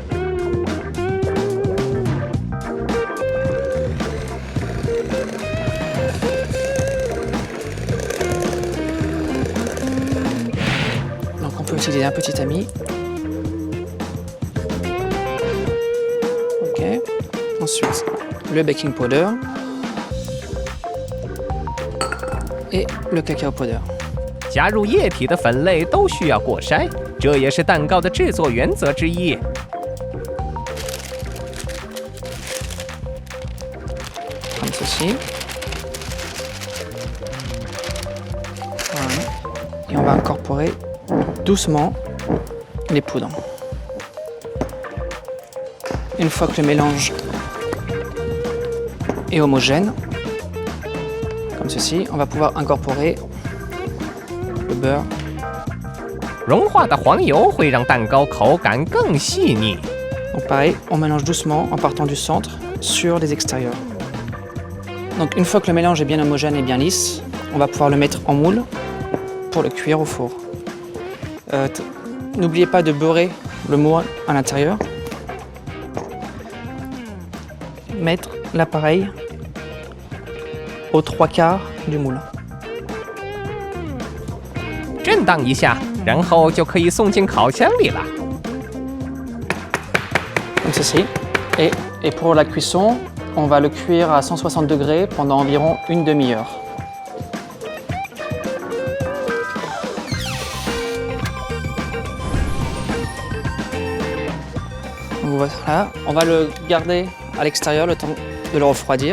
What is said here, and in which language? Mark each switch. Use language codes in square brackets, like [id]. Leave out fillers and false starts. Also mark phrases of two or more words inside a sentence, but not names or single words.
[fr] Donc on peut utiliser un petit tamis. Ok. Ensuite, le [en] baking powder [fr] et le [en] cacao powder. [zh] 加入液体的粉类都需要过筛，这也是蛋糕的制作原则之一。 [fr] Comme ceci. Voilà. Et on va incorporer doucement les poudres. Une fois que le mélange est homogène, comme ceci, on va pouvoir incorporer le beurre. [zh] 融化的黄油会让蛋糕口感更细腻。 [fr] Donc pareil, on mélange doucement en partant du centre sur les extérieurs. Donc une fois que le mélange est bien homogène et bien lisse, on va pouvoir le mettre en moule pour le cuire au four. N'oubliez pas de beurrer le moule à l'intérieur. Mettre l'appareil aux 3/4 du moule. [zh] 震荡一下，然后就可以送进烤箱里了。 [fr] Comme ceci. Et pour la cuisson, on va le cuire à 160 degrés pendant environ une demi-heure. Donc voilà, on va le garder à l'extérieur le temps de le refroidir.